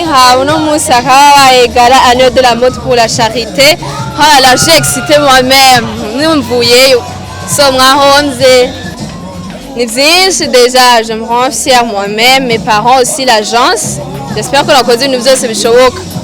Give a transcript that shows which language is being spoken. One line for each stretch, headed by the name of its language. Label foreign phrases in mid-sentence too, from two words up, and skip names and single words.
Kinyarwanda: Uno munsi akaba wabaye
French: GALA Annuel de la mode pour la charité. Là, j'ai excité moi-même.
Kinyarwanda: Nimvuyeyo. So mwahonze. Ni byinshi
French: déjà, je me rends fière moi-même, mes parents aussi, l'agence. J'espère que
Kinyarwanda: nakoze ibintu byose bishoboka.